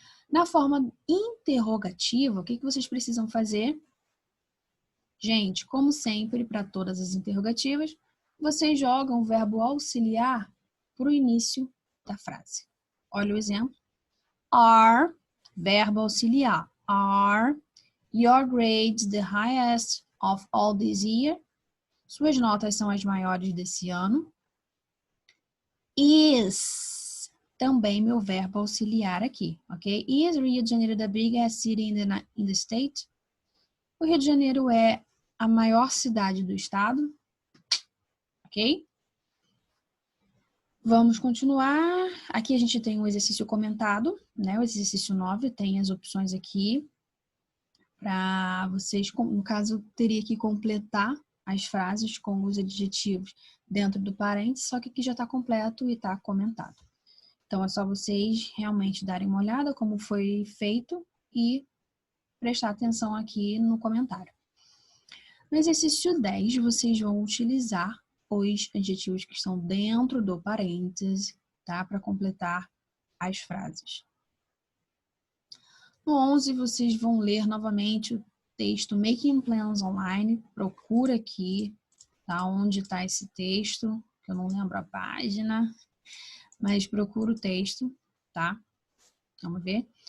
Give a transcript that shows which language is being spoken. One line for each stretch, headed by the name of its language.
Portuguese: Na forma interrogativa, o que vocês precisam fazer? Gente, como sempre, para todas as interrogativas, vocês jogam o verbo auxiliar para o início da frase. Olha o exemplo. Are, verbo auxiliar.
English: Are your grades the highest of all this year?
Portuguese: Suas notas são as maiores desse ano. Is, também meu verbo auxiliar aqui, ok?
English: Is Rio de Janeiro the biggest city in the state?
Portuguese: O Rio de Janeiro é a maior cidade do estado, ok? Vamos continuar. Aqui a gente tem um exercício comentado, né? O exercício 9 tem as opções aqui para vocês, no caso, teria que completar as frases com os adjetivos dentro do parênteses, só que aqui já está completo e está comentado. Então, é só vocês realmente darem uma olhada como foi feito e prestar atenção aqui no comentário. No exercício 10, vocês vão utilizar os adjetivos que estão dentro do parênteses, tá? Para completar as frases. No 11, vocês vão ler novamente o texto Making Plans Online. Procura aqui, tá? Onde está esse texto, que eu não lembro a página, mas procura o texto, tá? Vamos ver.